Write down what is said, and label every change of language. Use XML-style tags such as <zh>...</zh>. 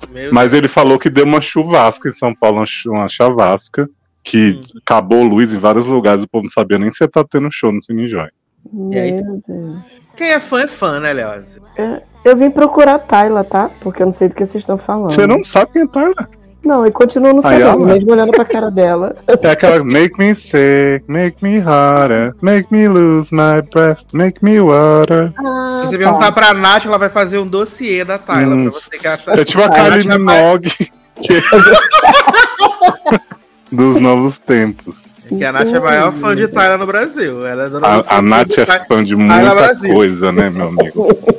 <pt>Mas ele falou que deu uma chuvasca em São Paulo, uma chavasca, que acabou luz em vários lugares, o povo não sabia nem se tá tendo show no Cine Joy. Meu Deus. Quem é fã, né, Leose? Eu vim procurar a Tayla, tá? Porque eu não sei do que vocês estão falando. Você não sabe quem é Tayla? Não, e continua não sabendo, mesmo olhando pra cara dela. É aquela,</pt> <en>make me sick, make me hotter, make me lose my breath, make me water.</en> <pt>Ah, se você perguntar pra Nath, ela vai fazer um dossiê da Tayla pra você que ela tá... É tipo a Kylie Minogue dos novos tempos. É que a Nath é a maior fã de Tayla no Brasil. Ela é a Nath é fã de muita coisa, né, meu amigo?</pt>